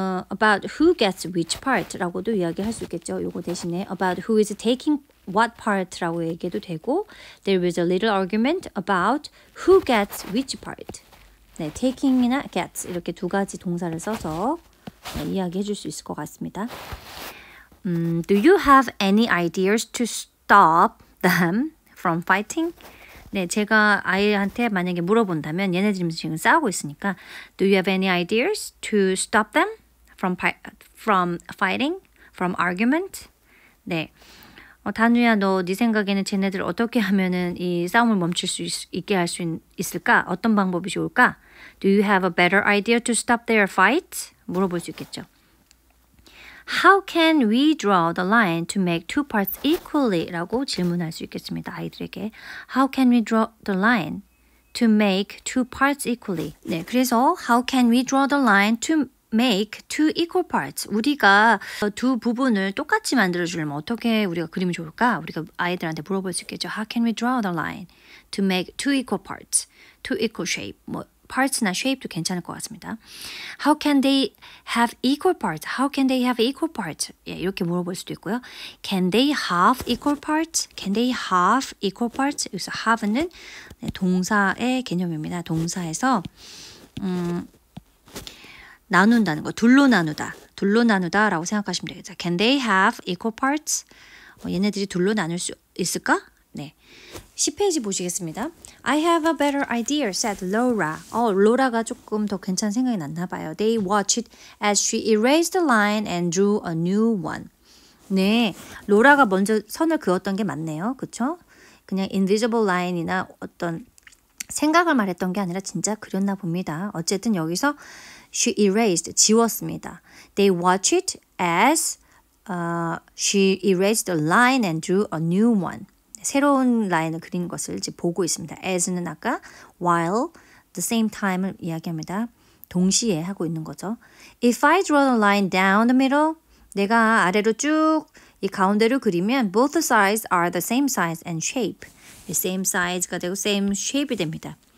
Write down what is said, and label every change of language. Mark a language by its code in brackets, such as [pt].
[en] About who gets which part라고도 이야기할 수 있겠죠. [ko] 요거 대신에 [en] about who is taking what part [ko] 라고 얘기해도 되고 [en] there is a little argument about who gets which part. [ko] 네, taking이나 gets 이렇게 두 가지 동사를 써서 네, 이야기해 줄 수 있을 것 같습니다. [en] Do you have any ideas to stop them from fighting? [ko] 네, 제가 아이한테 만약에 물어본다면 얘네들이 지금 싸우고 있으니까 [en] Do you have any ideas to stop them from fighting? From argument? [ko] 네, 다누야 너 네 생각에는 쟤네들 어떻게 하면은 이 싸움을 멈출 수 있게 할 수 있을까? 어떤 방법이 좋을까? [en] Do you have a better idea to stop their fight? [ko] 물어볼 수 있겠죠. [en] How can we draw the line to make two parts equally? [ko] 라고 질문할 수 있겠습니다. 아이들에게. [en] How can we draw the line to make two parts equally? 네, 그래서 How can we draw the line to make two equal parts? [ko] 우리가 두 부분을 똑같이 만들어주려면 어떻게 우리가 그리면 좋을까? 우리가 아이들한테 물어볼 수 있겠죠. [en] How can we draw the line to make two equal parts? Two equal shape. [ko] 뭐 parts나 shape도 괜찮을 것 같습니다. [en] How can they have equal parts? How can they have equal parts? [ko] 예, 이렇게 물어볼 수도 있고요. [en] Can they have equal parts? Can they have equal parts? [ko] 여기서 have는 동사의 개념입니다. 동사에서 나눈다는 거, 둘로 나누다라고 생각하시면 되겠죠. [en] Can they have equal parts? [ko] 얘네들이 둘로 나눌 수 있을까? 네, 10페이지 보시겠습니다. [en] I have a better idea, said Laura. [ko] 로라가 조금 더 괜찮은 생각이 났나 봐요. [en] They watched as she erased the line and drew a new one. [ko] 네, 로라가 먼저 선을 그었던 게 맞네요. 그쵸? 그냥 invisible line이나 어떤 생각을 말했던 게 아니라 진짜 그렸나 봅니다. 어쨌든 여기서 she erased, 지웠습니다. [en] They watched as she erased the line and drew a new one. [ko] 새로운 라인을 그린 것을 이제 보고 있습니다. as는 아까 while, the same time을 이야기합니다. 동시에 하고 있는 거죠. [en] If I draw the line down the middle, [ko] 내가 아래로 쭉 이 가운데로 그리면 [en] both sides are the same size and shape. [ko] same size가 되고 same shape이 됩니다.